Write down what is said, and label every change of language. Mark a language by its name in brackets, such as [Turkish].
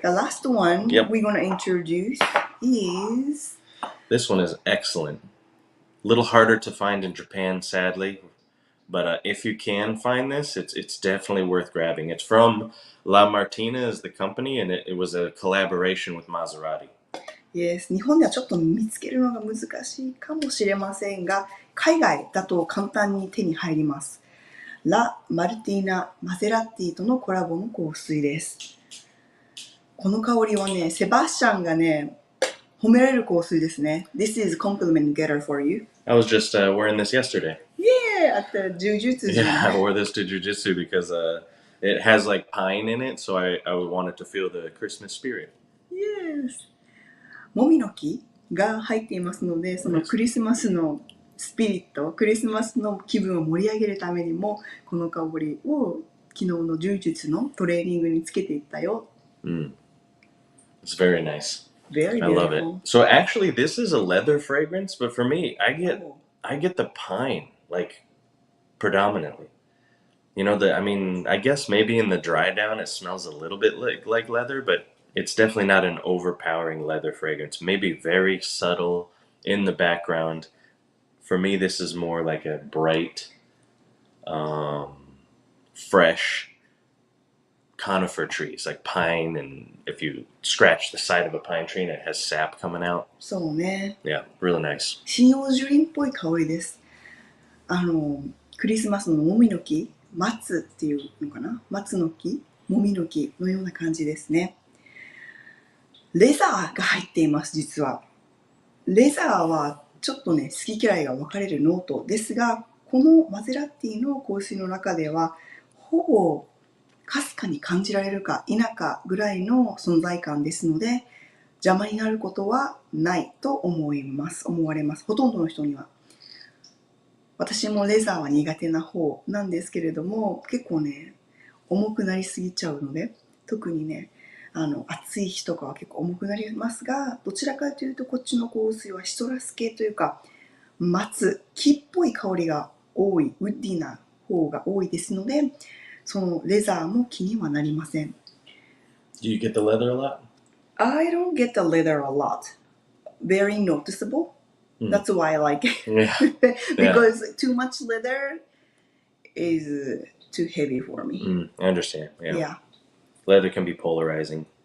[English] The last one we're going to introduce is... This one is excellent. A little harder to find in Japan, sadly. But if you can find this, it's definitely worth grabbing. It's from La Martina is the company, and it was a collaboration with Maserati. [Japanese] Yes, 日本ではちょっと見つけるのが難しいかもしれませんが、海外だと簡単に手に入ります。ラ・マルティーナ・マセラティとのコラボの香水です。この香りはね、セバスチャンがね、褒められる香水ですね。 [English] This is compliment getter for you. I was just wearing this yesterday. Yeah, at the Jujutsu gym. Yeah, I wore this to jujitsu because it has like pine in it, so I wanted to feel the Christmas spirit. Yes. [Japanese] もみの木が入っていますので、そのクリスマスのスピリット、クリスマスの気分を盛り上げるためにも、この香りを昨日の柔術のトレーニングにつけていったよ。 [English] It's very nice. Very I love it. beautiful. So actually, this is a leather fragrance, but for me, I get the pine like predominantly. You know, I guess maybe in the dry down it smells a little bit like leather, but it's definitely not an overpowering leather fragrance. Maybe very subtle in the background. For me, this is more like a bright, fresh conifer trees, like pine, and if you scratch the side of a pine tree and it has sap coming out. [Japanese] そうね。 [English] Yeah, really nice. [Japanese] 針葉樹林っぽい香りです。クリスマスのもみの木、松っていうのかな、松の木、もみの木のような感じですね。レザーが入っています、実は。レザーはちょっとね、好き嫌いが分かれるノートですが、このマゼラティの香水の中では、ほぼかすかに感じられるか否かぐらいの存在感ですので、邪魔になることはないと思われます。ほとんどの人には。私もレザーは苦手な方なんですけれども、結構ね、重くなりすぎちゃうので、特にね、暑い日とかは結構重くなりますが、どちらかというとこっちの香水はシトラス系というか、松、木っぽい香りが多い、ウッディな方が多いですので、そのレザーも気にはなりません。 [English] Do you get the leather a lot? I don't get the leather a lot. Very noticeable. That's why I like it. Yeah. Because too much leather is too heavy for me. I understand. Yeah. Leather can be polarizing